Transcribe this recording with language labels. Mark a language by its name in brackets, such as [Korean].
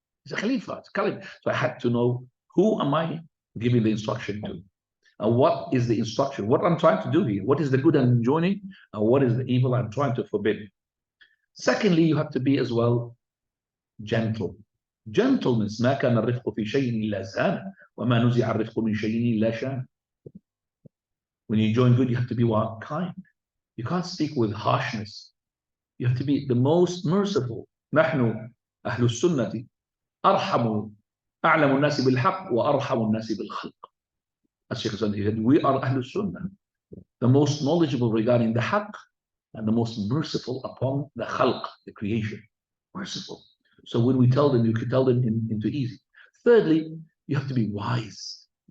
[English] It's a Khalifa, it's a Caliph. So I had to know, who am I giving the instruction to? And what is the instruction? What I'm trying to do here? What is the good I'm enjoining? And what is the evil I'm trying to forbid? Secondly, you have to be as well gentle. Gentleness. [Arabic] ما كان الرفق في شيء إلا زانه وما نزع الرفق من شيء إلا شانه. [English] When you enjoin good, you have to be what? Kind. You can't speak with harshness. You have to be the most merciful. [Arabic] نحن أهل السنة أرحم أعلم الناس بالحق وأرحم الناس بالخلق. [English] As Sheikh said, we are Ahlul Sunnah, the most knowledgeable regarding the haqq and the most merciful upon the khalq, the creation. Merciful. So when we tell them, you can tell them into easy. Thirdly, you have to be wise.